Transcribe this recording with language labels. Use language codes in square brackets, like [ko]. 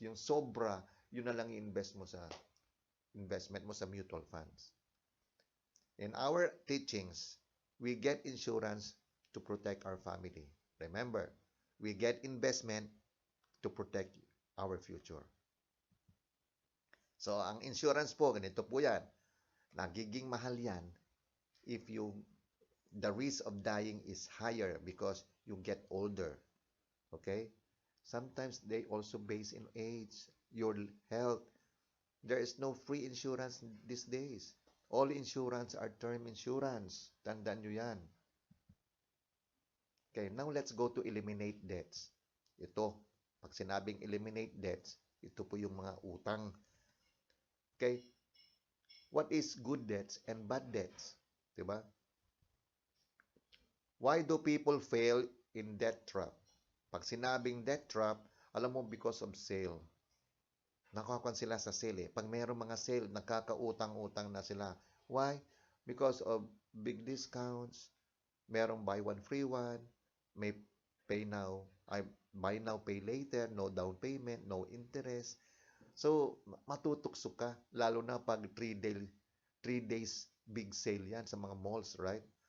[tl] Yung sobra, yun na lang i-invest mo sa investment mo sa mutual funds. [en] In our teachings, we get insurance to protect our family. Remember, we get investment to protect our future. [tl] So, ang insurance po, ganito po yan. Nagiging mahal yan [en] if the risk of dying is higher because you get older. Okay? Sometimes they also base in age, your health. There is no free insurance these days. All insurance are term insurance. [tl] Tandaan nyo yan. Okay, [en] now let's go to eliminate debts. [tl] Ito, pag sinabing eliminate debts, ito po yung mga utang. Okay? [en] What is good debts and bad debts? [tl] Diba? [en] Why do people fail in debt trap? [tl] Pag sinabing debt trap, alam mo [en] because of sale. [tl] Nakakuan sila sa sale. Pag mayroong mga sale, nagkakautang-utang na sila. [en] Why? Because of big discounts, merong buy one, free one, may buy now, pay later, no down payment, no interest. [tl] So, matutukso ka, lalo na pag 3 days big sale yan sa mga malls, right?